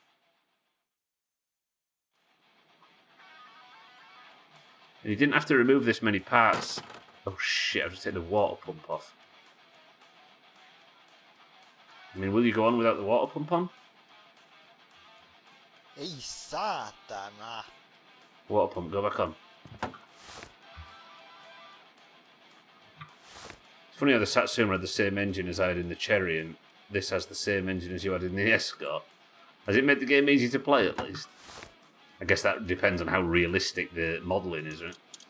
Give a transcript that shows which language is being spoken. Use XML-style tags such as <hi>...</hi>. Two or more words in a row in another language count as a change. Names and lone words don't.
<en>And you didn't have to remove this many parts. Oh shit, I've just taken the water pump off. I mean, will you go on without the water pump on?</en> <fi>Ei saatana.</fi> <en>Water pump, go back on. It's funny how the Satsuma had the same engine as I had in the Cherry, and this has the same engine as you had in the Escort. Has it made the game easy to play, at least? I guess that depends on how realistic the modelling is, right?</en>